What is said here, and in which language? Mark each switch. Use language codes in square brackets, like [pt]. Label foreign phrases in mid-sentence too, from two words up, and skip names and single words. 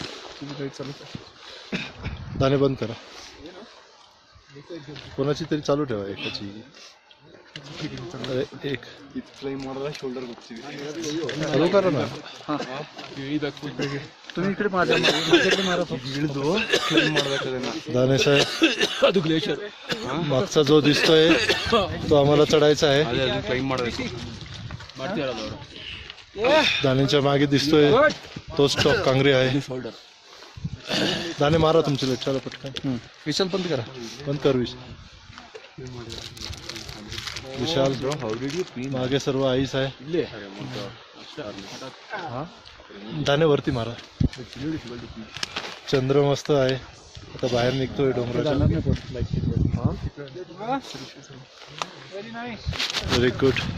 [mr] दाणे बंद करा, कोणाची तरी चालू ठेवा एकाची. अरे एक चालू करा ना. तुम्ही इकडे माझ्याकडे मारा. दाणे साहेब, [kn] ಅದು ಗ್ಲೇಷಿಯರ್ [mr] मागचा जो दिसतोय तो आम्हाला चढायचा आहे. [kn] ಅದೇ ಅದು ಕ್ಲೈಮ್ ಮಾಡಬೇಕು. ಮಾಡ್ತಿರಲ್ಲ ಅವರು. [mr] दाण्याच्या मागे दिसतोय तो स्टॉक कांगरी आहे. दाणे मारा तुमचे लक्षाला पटकन. विशाल बंद कर. बंद कर विशाल. मागे सर्व आईस आहे. [kn] ಇಲ್ಲೇ [mr] दाणे वरती मारा. चंद्र मस्त आहे. आता बाहेर निघतोय डोंगराच्या. [en] very good.